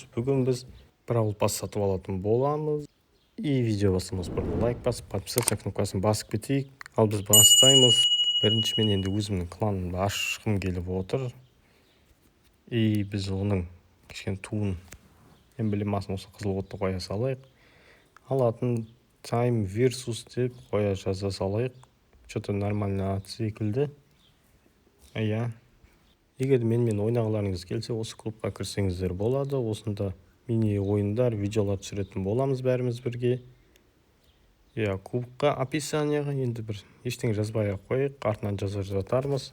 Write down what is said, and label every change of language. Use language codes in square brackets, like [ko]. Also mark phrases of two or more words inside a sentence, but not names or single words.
[kk] Бүгін біз Бравл пас сатып алатын боламыз. И видео бастамас бұрын лайк басып, подписаться кнопкасын басып кетейік. Ал біз бастаймыз. Бірінші мен енді өзімнің кланымды ашқым келіп отыр. И біз оның кішкене туын эмблемасын осы қызыл отты қоя салайық. Алатын Time Versus деп қоя жаза салайық. [ru] Что-то нормально [kk] ат секілді. Иә. Егер менімен ойнағыларыңыз келсе, осы клубқа кірсеңіздер болады. Осында мини ойындар, видеолар түсіретін боламыз бәріміз бірге. Иә, клубқа описанияға енді бір ештеңе жазбай ақ қояйық, артынан жазар жатармыз.